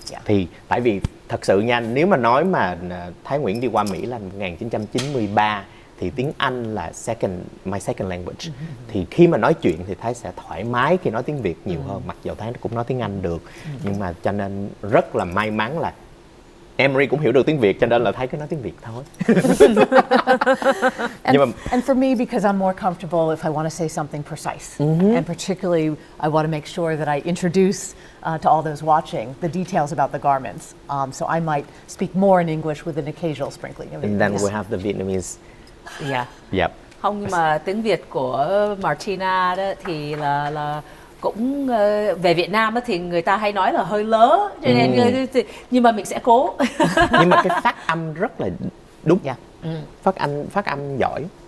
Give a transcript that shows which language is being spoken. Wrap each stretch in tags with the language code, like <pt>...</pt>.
<vi>Thì tại vì thật sự nha, nếu mà nói mà Thái Nguyễn đi qua Mỹ là 1993 thì tiếng Anh là</vi> <en>my second language.</en> <vi>Thì khi mà nói chuyện thì Thái sẽ thoải mái khi nói tiếng Việt nhiều hơn, mặc dù Thái cũng nói tiếng Anh được. Nhưng mà cho nên rất là may mắn là Anne-Marie cũng hiểu được tiếng Việt, cho nên là Thái cứ nói tiếng Việt thôi.</vi> <en>And for me, because I'm more comfortable if I want to say something precise, and particularly I want to make sure that I introduce to all those watching the details about the garments. So I might speak more in English with an occasional sprinkling of And then Vietnamese. we have the Vietnamese.</en> <vi>Dạ.</vi> <en>Yep.</en> <vi>Không, nhưng mà tiếng Việt của Martina đó thì là cũng về Việt Nam á, thì người ta hay nói là hơi lớ, cho nên nhưng mà mình sẽ cố. Nhưng mà cái phát âm rất là đúng.</vi> <en>Yeah.</en> <vi>Phát âm giỏi.</vi>